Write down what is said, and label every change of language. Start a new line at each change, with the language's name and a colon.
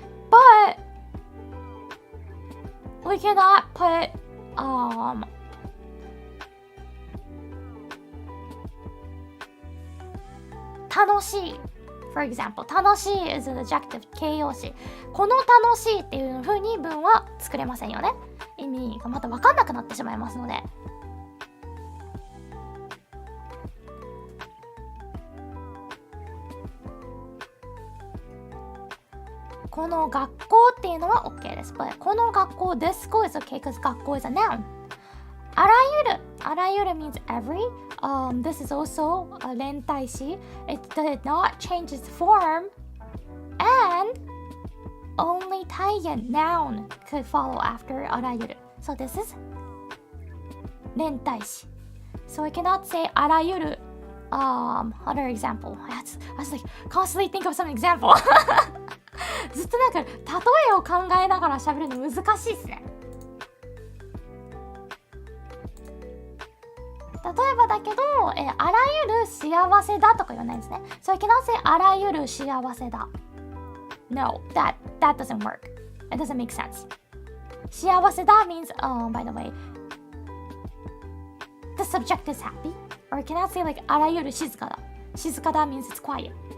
English: But we cannot put楽しい For example, 楽しい is an adjective 形容詞。
Japanese: この楽しいっていう風に文は作れませんよね。意味がまた分かんなくなってしまいますので。この学校っていうのは OK です。
English: But
Japanese: この学校
English: this school is OK because 学校 is a noun。 あらゆる means every. This is also a 連体詞. It did not change its form. And only 体言 noun could follow after あらゆる. So this is 連体詞. So I cannot say あらゆる other example. I was like constantly think of some example.
Japanese: ずっとなんか例えを考えながら喋るの難しいですね。例えばだけど、あらゆる幸せだとか言わないんですね。
English: So I cannot say
Japanese: あらゆる幸せだ。
English: No, that doesn't work. It doesn't make sense. 幸せだ means, by the way, the subject is happy. Or I cannot say like
Japanese: あらゆる静かだ。
English: 静かだ means it's quiet.